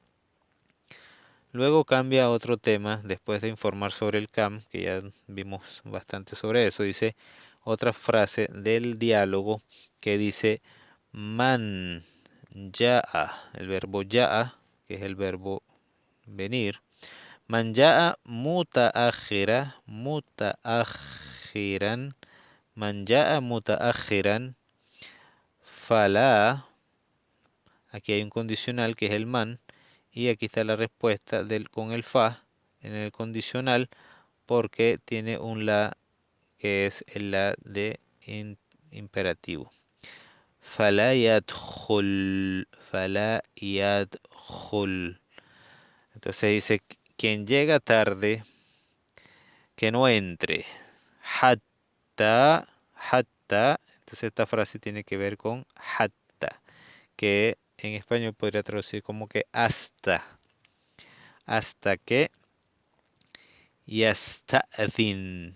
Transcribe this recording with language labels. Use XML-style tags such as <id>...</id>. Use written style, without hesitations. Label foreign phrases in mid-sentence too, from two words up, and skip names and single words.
<es>Luego cambia a otro tema después de informar sobre el CAM, que ya vimos bastante sobre eso. Dice otra frase del diálogo que dice</es> <ar>من يأتي,</ar> <es>el verbo ya'a, que es el verbo venir.</es> <ar>من يأتي متأخراً، من يأتي متأخراً,</ar> <es>fala, aquí hay un condicional que es el man, y aquí está la respuesta con el fa en el condicional porque tiene un la que es el la de imperativo.</es> <ar>فلا يدخل، فلا يدخل.</ar> <es>Entonces dice, quien llega tarde, que no entre. Hatta. Entonces esta frase tiene que ver con hatta, que en español podría traducir como que hasta que Yasta'dhin.</es>